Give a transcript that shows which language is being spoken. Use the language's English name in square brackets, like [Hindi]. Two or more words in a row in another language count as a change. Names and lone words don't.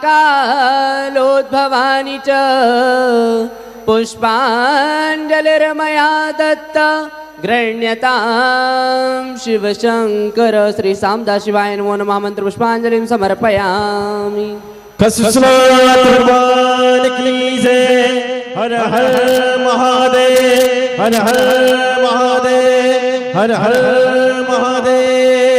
[Sanskrit] कालोद्भवानि च पुष्पाञ्जलिर्मया दत्त गृह्यतां शिवशङ्कर श्री सामदाशिवाय नमो नमः मंत्र पुष्पाञ्जलिं समर्पयामि। [Hindi] वशिष्ठनाथ भगवान की जय हर हर महादेव हर हर महादेव हर हर महादेव